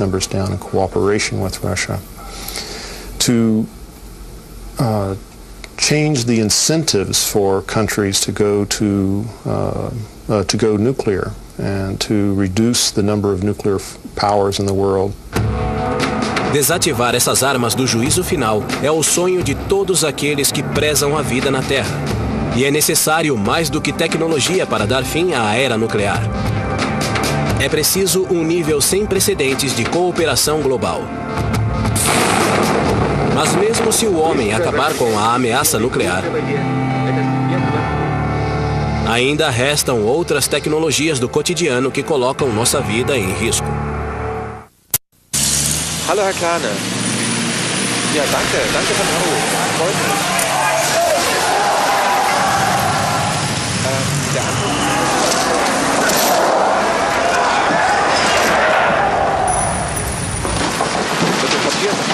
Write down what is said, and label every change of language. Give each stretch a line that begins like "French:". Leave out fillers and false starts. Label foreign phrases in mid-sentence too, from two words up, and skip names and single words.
English: numbers down in cooperation with Russia, to change the incentives for countries to go nuclear and to reduce the number of nuclear powers in the world.
Portuguese: Desativar essas armas do juízo final é o sonho de todos aqueles que prezam a vida na Terra. E é necessário mais do que tecnologia para dar fim à era nuclear. É preciso um nível sem precedentes de cooperação global. Mas mesmo se o homem acabar com a ameaça nuclear, ainda restam outras tecnologias do cotidiano que colocam nossa vida em risco.
German: Hallo, Herr Klane. Ja, danke für den Anruf. Freut mich. Der Anruf. Bitte Papier.